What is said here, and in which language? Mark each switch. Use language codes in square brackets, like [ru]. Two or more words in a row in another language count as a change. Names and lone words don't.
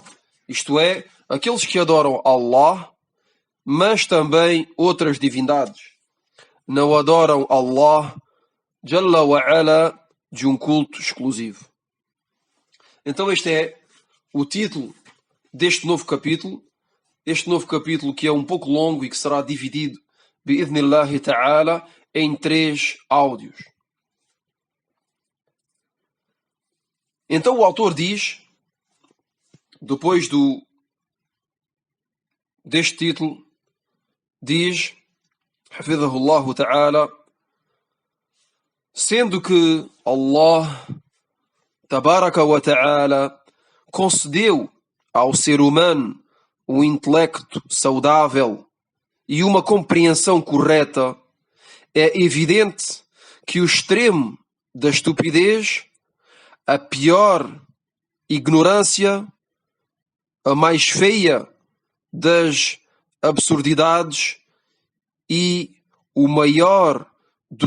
[pt] Isto é, aqueles que adoram Allah, mas também outras divindades. Não adoram [ar] الله جل وعلا [pt] de um culto exclusivo. Então este é o título deste novo capítulo. Este novo capítulo que é um pouco longo e que será dividido, [ar] بإذن الله تعالى, [pt] em 3 áudios. Então o autor diz, depois deste título, diz, [ar] حفظه الله تعالى, [pt] sendo que [ar] الله تبارك وتعالى [pt] concedeu ao ser humano um intelecto saudável e uma compreensão correta, é evidente que o extremo da estupidez, a pior ignorância, a mais feia das absurdidades e o maior de